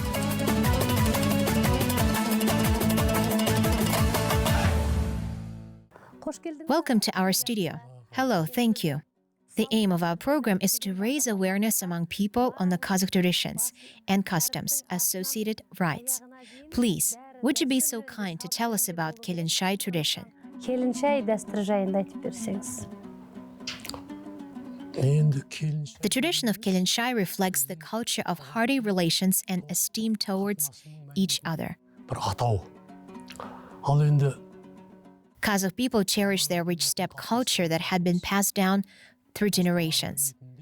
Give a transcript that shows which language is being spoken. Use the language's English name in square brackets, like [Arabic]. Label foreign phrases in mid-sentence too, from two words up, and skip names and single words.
[English] Welcome to our studio. Hello, thank you. The aim of our program is to raise awareness among people on the Kazakh traditions and customs, associated rites. Please, would you be so kind to tell us about Kelin Shai tradition? [Kazakh] Kelin Shai дәстүр жайында айтып берсеңіз. [English] The tradition of Kelin Shai reflects the culture of hearty relations and esteem towards each other. Kazakh people cherish their rich steppe culture that had been passed down through generations.